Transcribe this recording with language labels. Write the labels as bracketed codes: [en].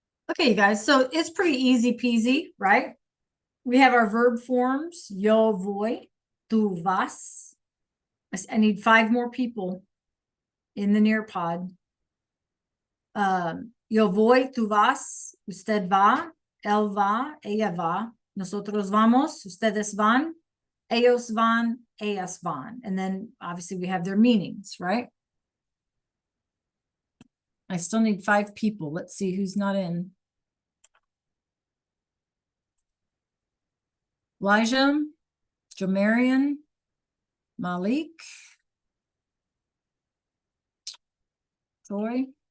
[en] Okay, you guys, so it's pretty easy peasy, right? We have our verb forms, [es] yo voy, tu vas. [en] I need 5 more people in the Nearpod. [es] Yo voy, tu vas, usted va, él va, ella va, nosotros vamos, ustedes van, ellos van, ellas van. [en] And then obviously we have their meanings, right? I still need 5 people. Let's see who's not in. Elijah, Jamarian, Malik, Troy.